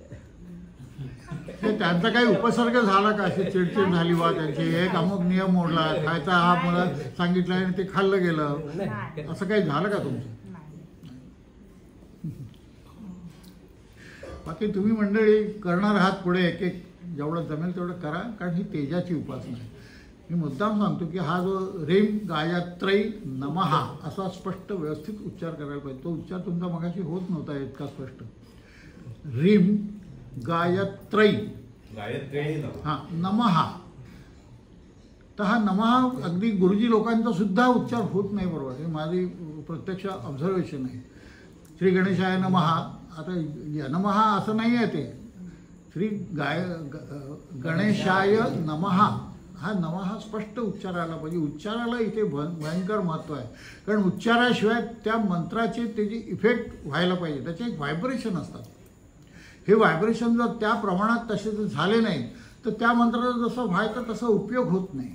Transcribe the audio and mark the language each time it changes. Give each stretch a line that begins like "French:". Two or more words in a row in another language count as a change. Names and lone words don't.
Marathi: ते त्यांचा काही उपसर्ग झाला का? अशी चिडचिड झाली बा त्यांची, एक अमुक नियम मोडला, खायचा हा मला सांगितलं आणि ते खाल्लं गेलं, नाही. असं काही झालं का तुमचं? नाही. बाकी तुम्ही मंडळी करणार आहात पुढे एक एक जेवढं जमेल तेवढं करा, कारण ही तेजाची उपासना आहे. मी मुद्दाम सांगतो की हा जो
Sanskrit: ह्रीं गायत्री नमः
Marathi: असा स्पष्ट व्यवस्थित उच्चार करायला पाहिजे. तो उच्चार तुमचा मगाशी होत नव्हता इतका स्पष्ट.
Sanskrit: ह्रीं गायत्री
Marathi: गायत्री ना. हा नमः. तर हा नमः अगदी गुरुजी लोकांचा सुद्धा उच्चार होत नाही बरोबर. हे माझी प्रत्यक्ष ऑब्झर्वेशन आहे.
Sanskrit: श्री गणेशाय नमः.
Marathi: आता नमः असं नाही आहे ते.
Sanskrit: श्री गणेशाय नमः
Marathi: हा नमः स्पष्ट उच्चारायला पाहिजे. उच्चाराला इथे भयंकर महत्त्व आहे. कारण उच्चाराशिवाय त्या मंत्राचे त्याची इफेक्ट व्हायला पाहिजे. त्याचे एक व्हायब्रेशन असतात. हे व्हायब्रेशन जर त्या प्रमाणात तसे जर झाले नाहीत तर त्या मंत्राचा जसं व्हायचा तसा उपयोग होत नाही.